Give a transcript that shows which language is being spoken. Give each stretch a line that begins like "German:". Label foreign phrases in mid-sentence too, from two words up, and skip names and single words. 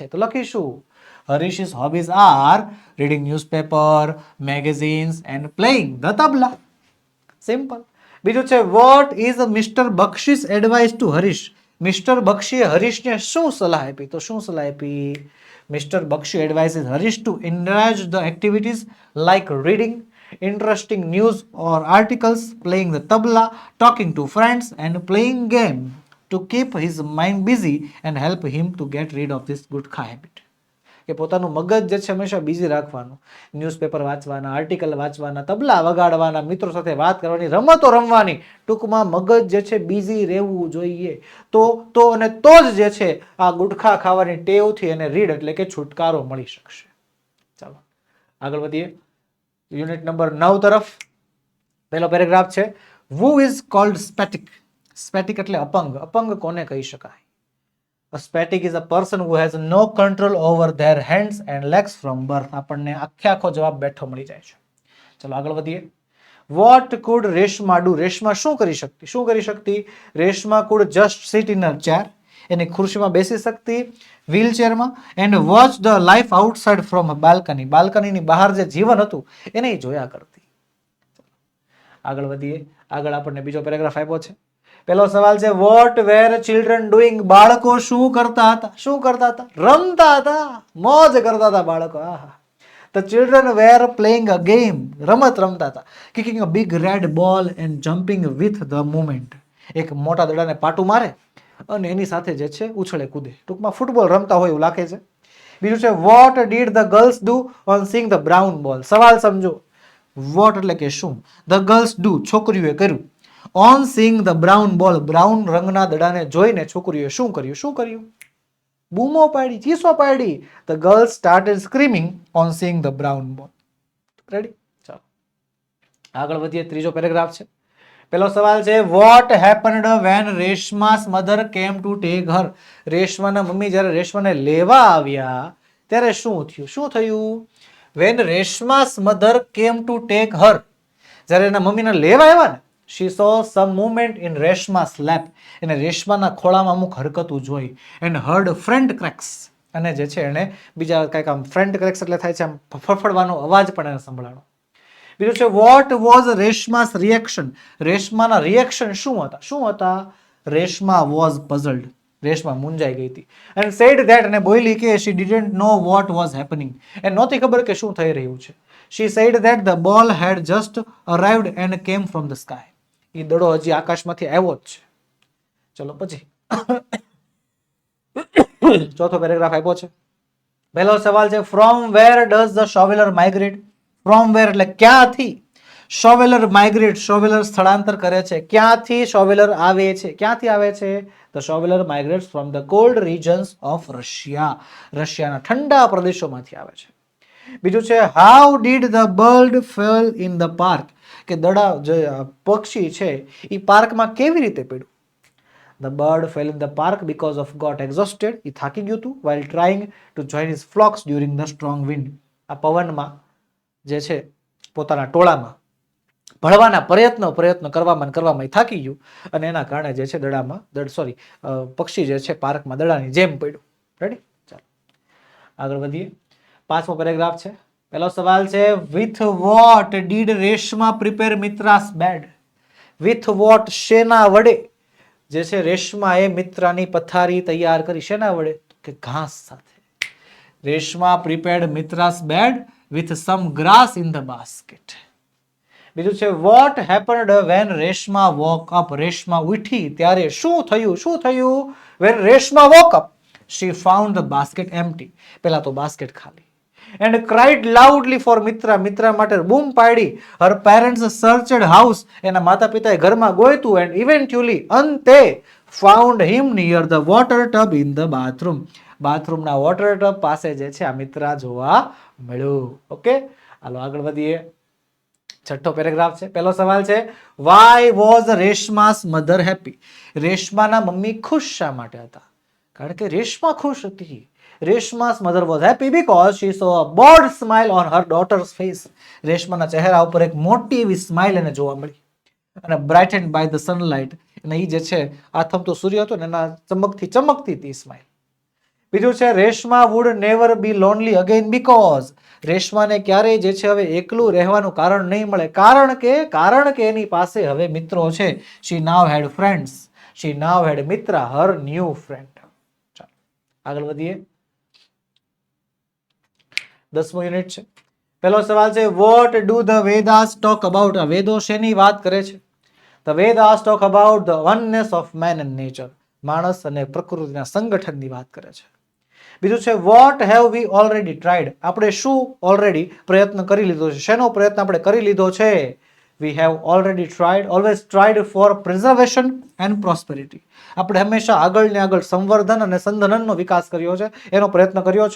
Gujarati: તો લખીશું
English: Harish's hobbies are reading newspaper, magazines and playing the tabla.
Gujarati: સિમ્પલ. બીજું છે
English: What is Mr. Bakshi's advice to Harish?
Gujarati: મિસ્ટર બક્ષીએ હરીશને શું સલાહ આપી? તો શું સલાહ આપી?
English: Mr. Bakshi advises Harish to indulge the activities like reading interesting news or articles, playing the tabla, talking to friends and playing game to keep his mind busy and help him to get rid of this good habit.
Gujarati: કે પોતાનું મગજ જે છે હંમેશા બિઝી રાખવાનું, ન્યૂઝપેપર વાંચવાના, આર્ટિકલ વાંચવાના, તબલા વગાડવાના, મિત્રો સાથે વાત કરવાની, રમતો રમવાની, ટૂંકમાં મગજ જે છે બિઝી રહેવું જોઈએ. તો અને તો જ જે છે આ ગુટખા ખાવાની ટેવથી એને રીડ એટલે કે છુટકારો મળી શકશે. ચાલો આગળ વધીએ
English: unit number
Gujarati: 9 તરફ. પહેલો પેરેગ્રાફ છે,
English: who is called static.
Gujarati: સ્પેટિક એટલે અપંગ. અપંગ કોને કહી શકાય?
English: A static is a person who has no control over their hands and legs from birth.
Gujarati: આપણને આખો જવાબ બેઠો મળી જાય છે. ચલો આગળ વધીએ.
English: What could રેશમા do?
Gujarati: રેશમા શું કરી શકતી? શું કરી શકતી?
English: રેશમા could just sit in a chair.
Gujarati: એની ખુરશીમાં બેસી શકતી, વ્હીલચેરમાં,
English: and watch the life outside from a balcony.
Gujarati: બાલ્કનીની બહાર જે જીવન હતું એને જોયા કરતી. આગળ વધીએ. આગળ આપણને બીજો પેરેગ્રાફ આપ્યો છે. પહેલો સવાલ છે,
English: what were children doing.
Gujarati: બાળકો શું કરતા હતા? શું કરતા હતા? રમતા હતા, મોજ કરતા હતા બાળકો. આહા.
English: The children were playing a game.
Gujarati: રમત રમતા હતા.
English: Kicking a big red ball and jumping with the movement.
Gujarati: એક મોટા દડાને પાટું મારે અને એની સાથે જે છે ઉછળે કૂદે. ટૂંકમાં ફૂટબોલ રમતા હોય એવું લાગે છે. બીજું છે,
English: what did the girls do on seeing the brown ball.
Gujarati: સવાલ સમજો. what એટલે કે શું,
English: the girls do
Gujarati: છોકરીઓએ કર્યું,
English: on seeing the brown ball
Gujarati: બ્રાઉન રંગના દડાને જોઈને છોકરીઓએ શું કર્યું? શું કર્યું? બૂમો પાડી, ચીસો પાડી.
English: The girls started screaming on seeing the brown ball.
Gujarati: રેડી? ચાલો આગળ વધીએ. ત્રીજો પેરેગ્રાફ છે. પહેલો સવાલ છે,
English: what happened when રેશમા's mother came to take her.
Gujarati: રેશમાના મમ્મી જ્યારે રેશમાને લેવા આવ્યા ત્યારે શું થયું? શું થયું?
English: when રેશમા's mother came to take her,
Gujarati: જ્યારે એના મમ્મીને લેવા આવ્યા ને,
English: she saw some movement in રેશમા's lap.
Gujarati: એને રેશમાના ખોળામાં અમુક હરકતું જોઈ,
English: and heard front cracks.
Gujarati: અને જે છે એને બીજા કંઈક આમ
English: front cracks
Gujarati: એટલે થાય છે આમ ફફડવાનો અવાજ પણ એને સંભળાણો. બીજું છે,
English: what was રેશમા's reaction.
Gujarati: રેશમાના રિએક્શન શું હતા? શું હતા?
English: રેશમા was puzzled.
Gujarati: રેશમા મૂંઝાઈ ગઈ હતી.
English: and said that,
Gujarati: અને બોલી કે
English: she didn't know what was happening.
Gujarati: એને નહોતી ખબર કે શું થઈ રહ્યું છે.
English: she said that the ball had just arrived and came from the sky.
Gujarati: એ દડો હજી આકાશમાંથી આવ્યો જ છે. ચલો પછી ચોથો પેરેગ્રાફ આપ્યો છે. પહેલો સવાલ છે,
English: from where does the shoveler migrate. from where
Gujarati: એટલે ક્યાંથી.
English: shoveler migrate,
Gujarati: shoveler સ્થળાંતર કરે છે. ક્યાંથી shoveler આવે છે? ક્યાંથી આવે છે?
English: the shoveler migrates from the cold regions of Russia.
Gujarati: રશિયાના ઠંડા પ્રદેશોમાંથી આવે છે. બીજું છે,
English: how did the bird fall in the park.
Gujarati: કે દડા જે પક્ષી છે એ પાર્કમાં કેવી રીતે પડ્યું?
English: The bird fell in the park because of got exhausted.
Gujarati: એ થાકી ગયું હતું
English: while trying to join his flocks during the strong wind.
Gujarati: આ પવનમાં જે છે પોતાના ટોળામાં ભળવાના પ્રયત્ન કરવામાં થાકી ગયું અને એના કારણે જે છે પક્ષી જે છે પાર્કમાં દડાની જેમ પડ્યું. રેડી? ચાલો આગળ વધીએ. પાંચમો પેરેગ્રાફ છે. પહેલો સવાલ છે,
English: with what did રેશમા prepare મિત્રા's bed. with what
Gujarati: શેના વડે જે છે રેશમાએ મિત્રાની પથારી તૈયાર કરી? શેના વડે? કે ઘાસ સાથે.
English: રેશમા prepared મિત્રા's bed with some grass in the basket.
Gujarati: બીજું છે,
English: what happened when રેશમા woke up.
Gujarati: રેશમા ઉઠી ત્યારે શું થયું? શું થયું?
English: when રેશમા woke up, she found the basket empty.
Gujarati: પહેલા તો બાસ્કેટ ખાલી.
English: and cried loudly for મિત્રા.
Gujarati: મિત્રા માટે બૂમ પાડી.
English: her parents searched house.
Gujarati: એના માતા પિતાએ ઘરમાં ગોઈતું
English: and eventually અંતે found him near the water tub in the bathroom.
Gujarati: બાથરૂમના
English: water tub
Gujarati: પાસે જે છે આ મિત્રા જોવા મળ્યું. ઓકે, હાલો આગળ વધીએ. છઠ્ઠો પેરેગ્રાફ છે. પહેલો સવાલ છે,
English: why was રેશમા's mother happy.
Gujarati: રેશમાના મમ્મી ખુશ શા માટે હતા? કારણ કે રેશમા ખુશ હતી.
English: રેશમા's mother was happy because she saw a broad smile on her daughter's face.
Gujarati: રેશમાના ચહેરા ઉપર એક મોટી એવી સ્માઇલ એને જોવા મળી અને
English: brightened by the sunlight.
Gujarati: અને એ જે છે આથમતો સૂર્ય હતો ને એના ચમકથી ચમકતી હતી સ્માઇલ. બીજું છે,
English: રેશમા would never be lonely again because
Gujarati: રેશમાને ક્યારેય જે છે હવે એકલું રહેવાનું કારણ નહીં મળે. કારણ કે એની પાસે હવે મિત્રો છે.
English: she now had friends. she now had મિત્રા, her new friend.
Gujarati: ચાલો આગળ વધીએ. 10મો યુનિટ છે. પહેલો સવાલ છે,
English: what do the Vedas talk about.
Gujarati: આ વેદો શેની વાત કરે છે?
English: the Vedas talk about the oneness of man and nature.
Gujarati: માણસ અને પ્રકૃતિના સંગઠનની વાત કરે છે. બીજું છે
English: what have we already tried,
Gujarati: આપણે શું ઓલરેડી પ્રયત્ન કરી લીધો છે, શેનો પ્રયત્ન આપણે કરી લીધો છે.
English: we have already tried, always tried for preservation and prosperity,
Gujarati: આપણે હંમેશા આગળ ને આગળ સંવર્ધન અને સંધનનનો વિકાસ કર્યો છે, એનો પ્રયત્ન કર્યો છે.